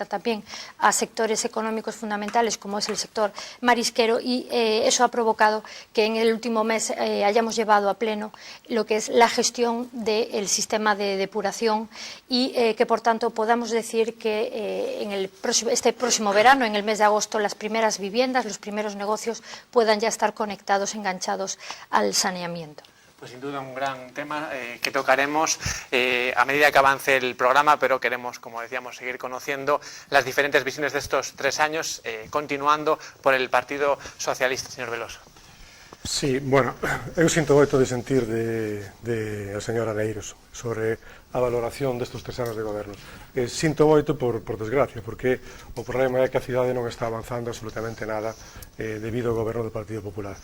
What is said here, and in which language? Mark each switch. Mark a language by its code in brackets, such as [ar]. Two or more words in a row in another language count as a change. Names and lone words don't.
[es] también a sectores económicos fundamentales como es el sector marisquero, y eso ha provocado que en el último mes hayamos llevado a pleno lo que es la gestión del sistema de depuración y que por tanto podamos decir que en este próximo verano, en el mes de agosto, las primeras viviendas, los primeros negocios puedan ya estar conectados, enganchados al saneamiento. Pues sin duda un gran tema que tocaremos a medida que avance el programa, pero queremos, como decíamos, seguir conociendo las diferentes visiones de estos 3 años, continuando por el Partido Socialista, señor Veloso. [gl] Sí, bueno, eu sinto moito de sentir a señora Neiros sobre a valoración destes 3 anos de goberno. Sinto moito por desgracia, porque o problema é que a cidade non está avanzando absolutamente nada debido ao goberno do Partido Popular.